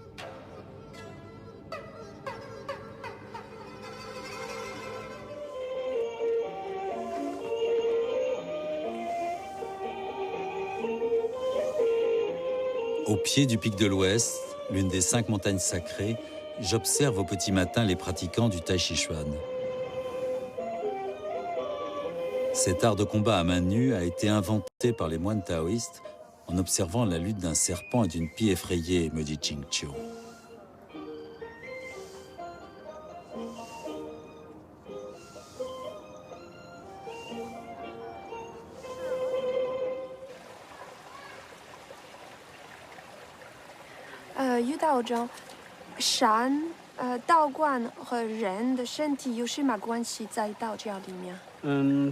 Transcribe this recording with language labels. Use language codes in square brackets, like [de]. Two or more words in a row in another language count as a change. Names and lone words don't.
[fr] Au pied du pic de l'Ouest, l'une des 5 montagnes sacrées, j'observe au petit matin les pratiquants du Tai Chi Chuan. Cet art de combat à main nue a été inventé par les moines taoïstes en observant la lutte d'un serpent et d'une pie effrayée, me dit Jing Xiu. [zh] Yu道长，山、道观和人的身体有什么关系在道教里面？